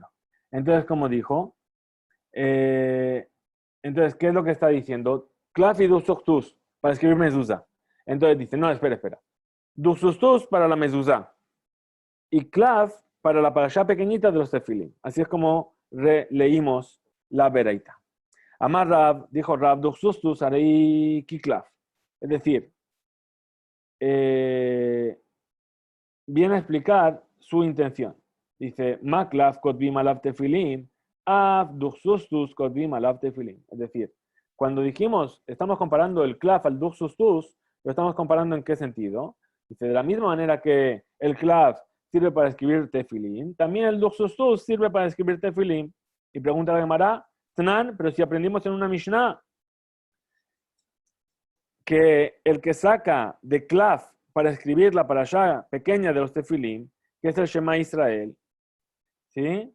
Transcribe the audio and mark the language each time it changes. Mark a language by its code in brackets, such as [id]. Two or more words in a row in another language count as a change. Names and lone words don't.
[es] Entonces, como dijo, entonces, ¿qué es lo que está diciendo? Klaf y duxustus para escribir mezuzá. Entonces dice, no, espera. Duxustus para la mezuzá y klaf para la parashá pequeñita de los tefilim. Así es como leímos la Beraita. [arc] אמר רב, [es] dijo Rab, [arc] דוכסוסטוס הרי כקלף. [es] Es decir, viene a explicar su intención. Dice, [arc] מה קלף כותבים עליו תפילין, אף דוכסוסטוס כותבים עליו תפילין. [es] Es decir, cuando dijimos, estamos comparando el klaf al duxustus, lo estamos comparando en qué sentido. Dice, de la misma manera que el klaf sirve para escribir tefilim, también el duxustus sirve para escribir tefilim. Y pregunta la Gemara, Tnan, pero si aprendimos en una Mishnah que el que saca de klaf para escribir la parashá pequeña de los tefilim, que es el Shema Israel, ¿sí?